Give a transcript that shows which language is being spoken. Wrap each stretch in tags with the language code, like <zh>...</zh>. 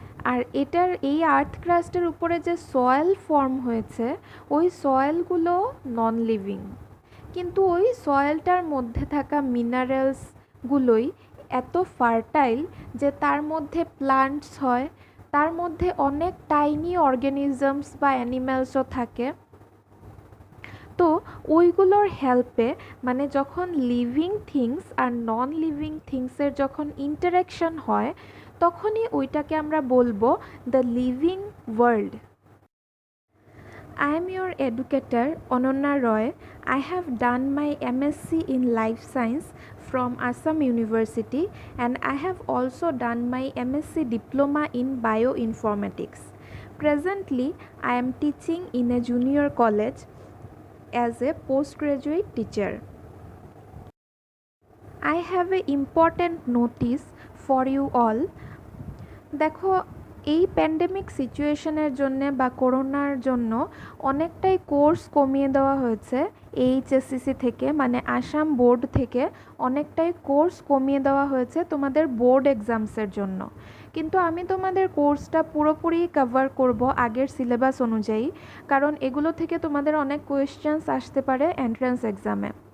<bn>আর এই আর্থ ক্রাস্টের উপরে যে সয়েল ফর্ম হয়েছে, ওই সয়েলগুলো নন লিভিং, কিন্তু ওই সয়েলটার মধ্যে থাকা মিনারেলসগুলোই এত ফার্টাইল যে তার মধ্যে প্লান্টস হয়, তার মধ্যে অনেক টাইনি অর্গানিজমস বা অ্যানিম্যালসও থাকে। তো ওইগুলোর হেল্পে, মানে যখন living things are non living থিংসের যখন ইন্টারাকশন হয়, তখনই ওইটাকে আমরা বলবো</bn> <en>The living world. I am your educator Ananya Roy. I have done my MSc in Life Science from Assam University, and I have also done my MSc Diploma in Bioinformatics. Presently, I am teaching in a junior college as a postgraduate teacher. I have an important notice for you all.</en> <bn>দেখো, এই pandemic সিচুয়েশনের জন্য বা করোনার জন্য অনেকটাই course কমিয়ে দেওয়া হয়েছে এইচএসসিসি থেকে, মানে আসাম বোর্ড থেকে অনেকটাই কোর্স কমিয়ে দেওয়া হয়েছে তোমাদের বোর্ড এক্সামসের জন্য। কিন্তু আমি তোমাদের কোর্সটা পুরোপুরি কভার করব আগের সিলেবাস অনুযায়ী, কারণ এগুলো থেকে তোমাদের অনেক কোয়েশ্চেন্স আসতে পারে এন্ট্রান্স এক্সামে।</bn>